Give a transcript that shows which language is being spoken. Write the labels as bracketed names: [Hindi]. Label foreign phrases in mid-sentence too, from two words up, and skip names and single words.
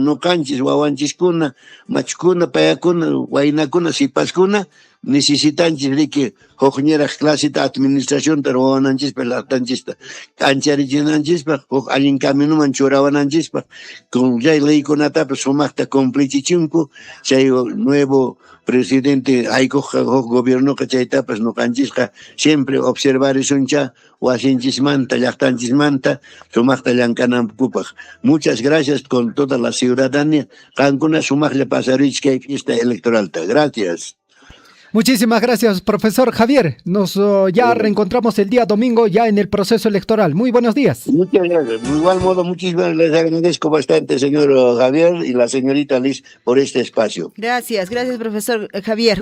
[Quechua] no kanchis wawanchiskuna machkuna payakuna waynakuna sipaskuna necesitanchis riki hukñiraq clasita administracionta ruwananchispaq llaqtanchista kancharichinanchispaq huk allin caminuman churawananchispaq con chay leykunatapas sumaqta cumplichichinku chay [Spanish] nuevo presidente [Quechua] huk gobierno chaytapas no kanchisqa [Spanish] siempre observar [Quechua] esuncha wasinchismanta llaqtanchismanta sumaqta llankanankupaq. [Spanish] Muchas gracias con toda la ciudadanía. [Quechua] Qankuna sumaqlla pasarichkay fiesta electoralta. [Spanish] Gracias. Muchísimas gracias, profesor Javier. Nos ya reencontramos el día domingo ya en el proceso electoral. Muy buenos días. Muchas gracias. De igual modo, muchísimas les agradezco bastante, señor Javier y la señorita Liz, por este espacio. Gracias, profesor Javier.